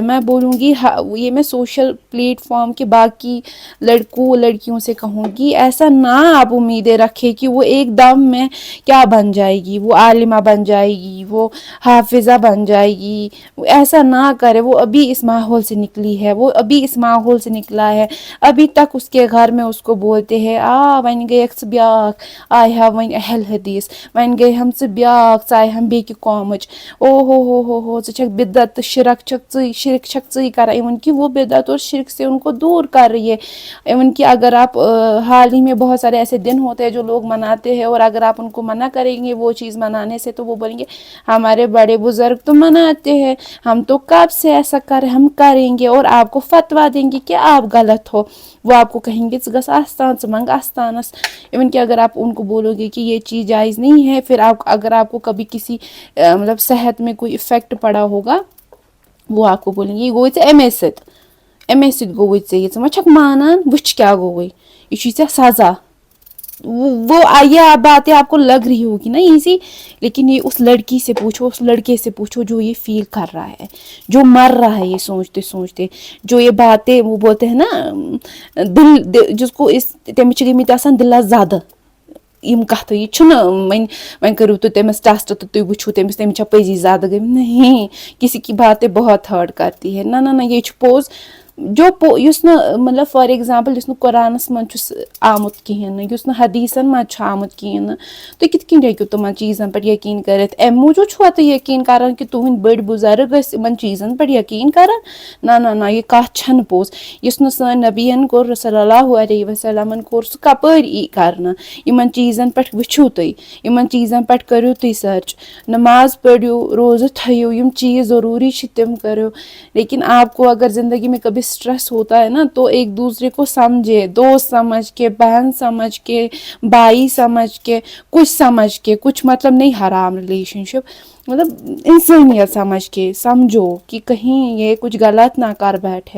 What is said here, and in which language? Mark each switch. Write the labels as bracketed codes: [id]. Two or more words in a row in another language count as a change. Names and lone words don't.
[ur] میں بولوں گی یہ میں [en] social platform [ur] کے باقی لڑکوں لڑکیوں سے کہوں گی, ایسا نہ آپ امیدیں رکھے کہ وہ ایک دم میں کیا بن جائے گی, وہ عالمہ بن جائے گی, وہ حافظہ بن جائے گی, ایسا نہ کرے. وہ ابھی اس ماحول سے نکلی ہے, وہ ابھی اس ماحول سے نکلا ہے, ابھی تک اس کے گھر میں اس کو بولتے ہیں [ks] ون گیکس بیاکھ آئی ہا ون اہل حدیث, ون گئی ہم ژٕ بیاکھ, ژٕ آیہِ ہم بیٚکہِ قومٕچ, او ہو ژٕ چھکھ بدعت تہٕ شرک چھکھ ژٕے کران, [ur] ایون کہ وہ بدعت اور شرک سے ان کو دور کر رہی ہے. ایون کہ اگر آپ حال ہی میں بہت سارے ایسے دن ہوتے ہیں جو لوگ مناتے ہیں, اور اگر آپ ان کو منع کریں گے وہ چیز منانے سے تو وہ بولیں گے ہمارے بڑے بزرگ تو مناتے ہیں, ہم تو کب سے ایسا ہم کریں گے, اور آپ کو فتوا دیں گے کہ آپ غلط ہو. وہ آپ کو کہیں گے [ks] ژٕ گژھ آستان, ژٕ منگ آستانس. [ur] ایون کہ اگر آپ ان کو بولو گے کہ یہ چیز جائز نہیں ہے, پھر اگر آپ کو کبھی کسی مطلب صحت میں کوئی افیکٹ پڑا ہوگا, وہ آپ کو بولیں گے یہ [ks] گوٚوُے ژےٚ اَمے سۭتۍ گوٚوُے ژےٚ, ژٕ ما چھکھ مانان, وٕچھ کیٛاہ گوٚوُے, یہ چھُے ژےٚ سزا. [ur] وہ یہ باتیں آپ کو لگ رہی ہوگی نا ایزی, لیکن یہ اس لڑکی سے پوچھو, اس لڑکے سے پوچھو جو یہ فیل کر رہا ہے, جو مر رہا ہے یہ سوچتے سوچتے, جو یہ باتیں وہ بولتے ہیں نا دل جس کو اس [ks] تٔمِس چھِ گٔمٕتۍ آسان دِلس زدٕ یم کتھٕ, یہ چھُنہٕ وۄنۍ کٔرِو تُہۍ تٔمِس ٹیسٹ تہٕ تُہۍ وٕچھِو تٔمِس چھا پٔزی زیادٕ گٔمٕتۍ, [ur] نہیں, کسی کی باتیں بہت ہرٹ کرتی ہے, نہ [ks] یہ چھُ پوٚز. یُس نہٕ مطلب [en] for example [ks] یُس نہٕ قرآنس منٛز چھُ آمُت کہیٖنۍ نہٕ, یُس نہٕ حدیثن منٛز چھُ آمُت کہیٖنۍ نہٕ, تُہۍ کِتھ کٔنۍ ہیٚکِو تِمن چیٖزن پٮ۪ٹھ یقیٖن کٔرِتھ؟ امہِ موٗجوٗب چھُوا تُہۍ یقیٖن کران کہ تُہنٛدۍ بٔڑۍ بُزرگ ٲسۍ یِمن چیٖزن پٮ۪ٹھ یقیٖن کران؟ نہ یہِ کتھ چھنہٕ پوٚز. یُس نہٕ سٲنۍ نبیَن کوٚر [ar] صلی اللہُ علیہ وسلمن [ks] کوٚر سُہ کپٲرۍ ای کرنہٕ؟ یِمن چیٖزن پٮ۪ٹھ وٕچھِو تُہۍ, یِمن چیٖزن پٮ۪ٹھ کٔرِو تُہۍ سرچ, نماز پٔرِو, روزٕ تھٲیِو, یِم چیٖز ضروٗری چھِ تِم کٔرِو. [ur] لیکن آپ کو اگر زندگی میں کبھی اسٹریس ہوتا ہے نا تو ایک دوسرے کو سمجھے, دوست سمجھ کے, بہن سمجھ کے, بھائی سمجھ کے, کچھ سمجھ کے, کچھ مطلب نہیں حرام ریلیشن شپ, مطلب انسانیت سمجھ کے سمجھو کہ کہیں یہ کچھ غلط نہ کر بیٹھے.